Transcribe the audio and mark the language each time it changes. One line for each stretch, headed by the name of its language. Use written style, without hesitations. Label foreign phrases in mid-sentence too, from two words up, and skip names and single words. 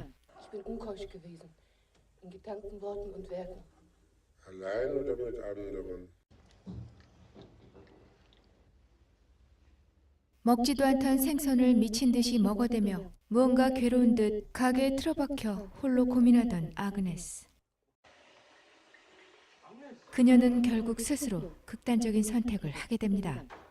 German: Ich bin unkeusch gewesen, in Gedanken, Worten und Werken. Allein oder mit anderen?
Korean: 먹지도 않던 생선을 미친 듯이 먹어대며 무언가 괴로운 듯 가게에 틀어박혀 홀로 고민하던 아그네스. 그녀는 결국 스스로 극단적인 선택을 하게 됩니다.